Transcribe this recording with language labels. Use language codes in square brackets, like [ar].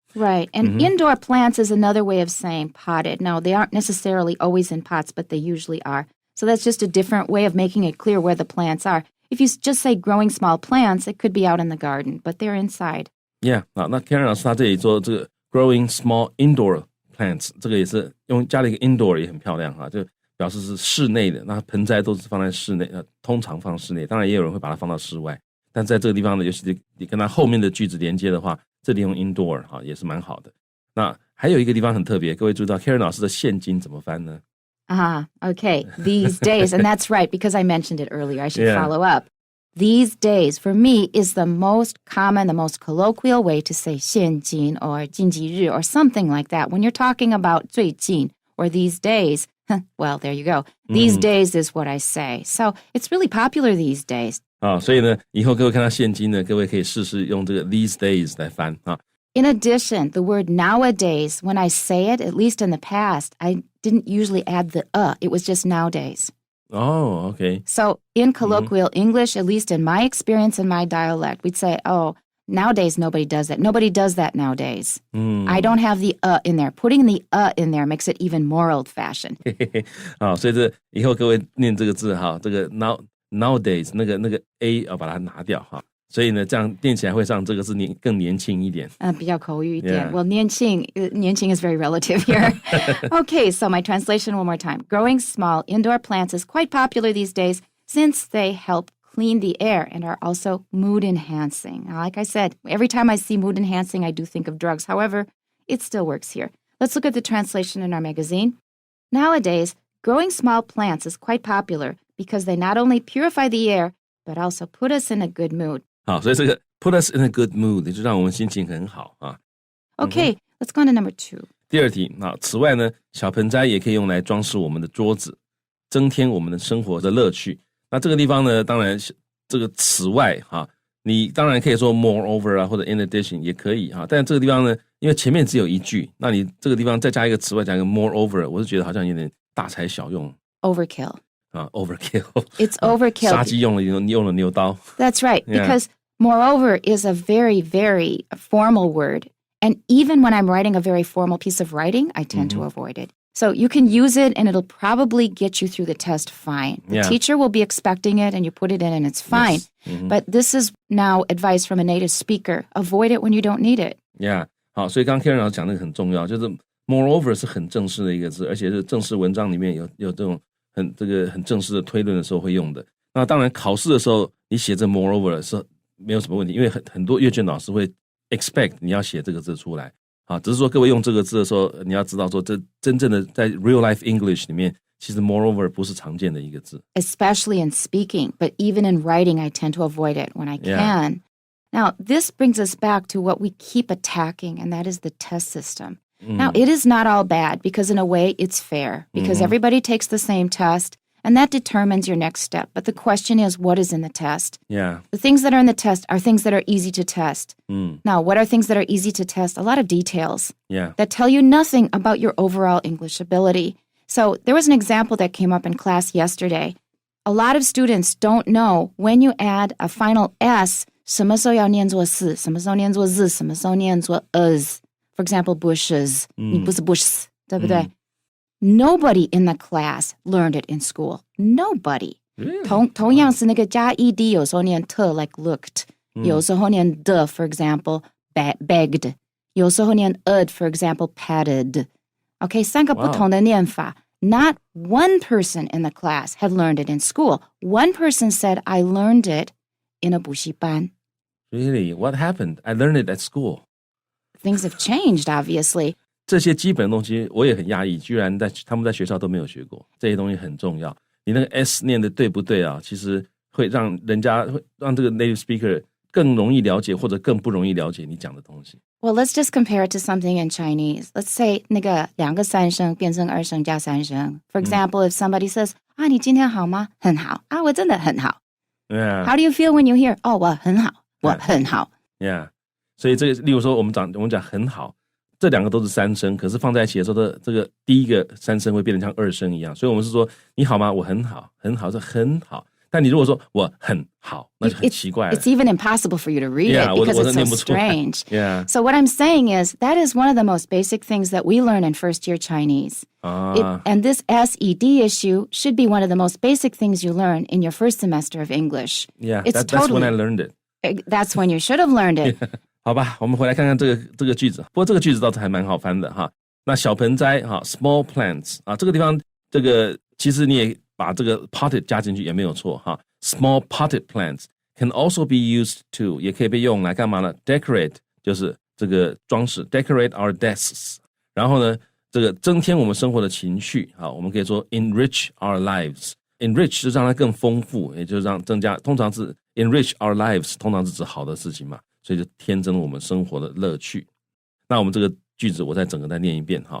[en] Right, and indoor plants is another way of saying potted. Now, they aren't necessarily always in pots, but they usually are. So that's just a different way of making it clear where the plants are. If you just say growing small plants, it could be out in the garden, but they're inside. [zh] Yeah, 那 Karen 老师他这里说这个 [en] growing small indoor plants， [zh] 这个也是加了一个 indoor 也很漂亮就表示是室内的。那盆栽都是放在室内，通常放室内，当然也有人会把它放到室外。但在这个地方呢，尤其是你跟它后面的句子连接的话，这里用 indoor 也是蛮好的。那还有一个地方很特别，各位注意到 Karen 老师的现今怎么翻呢？ [en] Okay. These days, and that's right, because I mentioned it earlier. I should follow up. These days, for me, is the most common, the most colloquial way to say 现今 or 今即日 or something like that. When you're talking about 最近 or these days, well, there you go. These days is what I say. So it's really popular these days. [zh] 所以呢，以后各位看到现今呢，各位可以试试用这个 these days 来翻 [en] In addition, the word nowadays, when I say it, at least in the past, I didn't usually add the It was just nowadays. Oh, okay. So in colloquial English, at least in my experience in my dialect, we'd say, oh, nowadays nobody does that. Nobody does that nowadays. I don't have the in there. Putting the in there makes it even more old-fashioned. [zh] 好，所以这以后各位念这个字这个 nowadays 那个 a 要把它拿掉所以呢，这样念起来会让这个字更年轻一点。比较口语一点。 [en] Well, 年轻 is very relative here. Okay, so my translation one more time. Growing small indoor plants is quite popular these days since they help clean the air and are also mood enhancing. Now, like I said, every time I see mood enhancing, I do think of drugs. However, it still works here. Let's look at the translation in our magazine. Nowadays, growing small plants is quite popular because they not only purify the air, but also put us in a good mood. [zh] 好，所以这个 [en] put us in a good mood [zh] 就让我们心情很好 [en] Okay, let's go on to number 2. [zh] 第二题此外呢，小盆栽也可以用来装饰我们的桌子，增添我们的生活的乐趣。那这个地方呢，当然这个此外你当然可以说 moreover 或者 in addition 也可以但这个地方呢，因为前面只有一句，那你这个地方再加一个此外，加一个 moreover， 我是觉得好像有点大材小用。 [en] Overkill. Overkill. It's overkill. [zh] 杀鸡用了牛刀。 [en] That's right, because moreover is a very, very formal word. And even when I'm writing a very formal piece of writing, I tend to avoid it. So you can use it and it'll probably get you through the test fine. The teacher will be expecting it and you put it in and it's fine. But this is now advice from a native speaker. Avoid it when you don't need it. Yeah. [zh] 好，所以刚刚 Karen 老师讲的很重要，就是 moreover 是很正式的一个字，而且是正式文章里面有这种很正式的推论的时候会用的。那当然考试的时候你写这 moreover 是没有什么问题，因为很多阅卷老师会 expect 你要写这个字出来。好，只是说各位用这个字的时候，你要知道说，这真正的在 [en] real life English [zh] 里面，其实 moreover 不是常见的一个字。 [en] Especially in speaking, but even in writing, I tend to avoid it when I can. Now, this brings us back to what we keep attacking, and that is the test system. Now, it is not all bad because in a way it's fair because everybody takes the same test. And that determines your next step. But the question is, what is in the test? Yeah. The things that are in the test are things that are easy to test. Now, what are things that are easy to test? A lot of details that tell you nothing about your overall English ability. So there was an example that came up in class yesterday. A lot of students don't know when you add a final S, [zh] 什么时候要念作是，什么时候念作日，什么时候念作 [en] is. For example, bushes. [zh] 你不是 bushes, 对不对? [en] Nobody in the class learned it in school. Nobody. Really? [zh] 同样是那个加 ed 有时候念特 [en] like looked. [zh] 有时候念的 [en] for example, begged. [zh] 有时候念 [en] for example, patted. [zh] Okay, 三个不同的念法. [en] Not one person in the class had learned it in school. One person said, I learned it in a 补习班. Really? What happened? I learned it at school. Things have changed, obviously. [zh] 这些基本的东西我也很讶异，居然他们在学校都没有学过。这些东西很重要，你那个 S 念的对不对啊？其实会让这个 native speaker 更容易了解或者更不容易了解你讲的东西。 [en] Well, let's just compare it to something in Chinese. Let's say [zh] 那个两个三声变成二声加三声。 [en] For example, if somebody says, [zh] 你今天好吗？很好。我真的很好。 [en] Yeah. How do you feel when you hear, [zh] 我很好，我很好。 [en] Yeah. [zh] 所以这个，例如说我们讲很好。这两个都是三声，可是放在一起的时候，这个第一个三声会变得像二声一样，所以我们是说你好吗？我很好，很好是很好。但你如果说我很好，那就很奇怪了。 [en] It's even impossible for you to read it because it's so strange. Yeah. So what I'm saying is that is one of the most basic things that we learn in first-year Chinese. And this SED issue should be one of the most basic things you learn in your first semester of English. Yeah, that's when I learned it. That's when you should have learned it. [zh] 好吧，我们回来看看这个句子。不过这个句子倒是还蛮好翻的哈。那小盆栽哈 ，small plants 啊，这个地方这个其实你也把这个 potted 加进去也没有错哈。 [en] Small potted plants can also be used to [zh] 也可以被用来干嘛呢 [en] ？Decorate [zh] 就是这个装饰 [en] ，decorate our desks。 [zh] 然后呢，这个增添我们生活的情绪啊，我们可以说 [en] enrich our lives。 [zh] enrich 就让它更丰富，也就是让增加。通常是 [en] enrich our lives， [zh] 通常是指好的事情嘛。所以就添增了我们生活的乐趣。那我们这个句子我再整个再念一遍哈。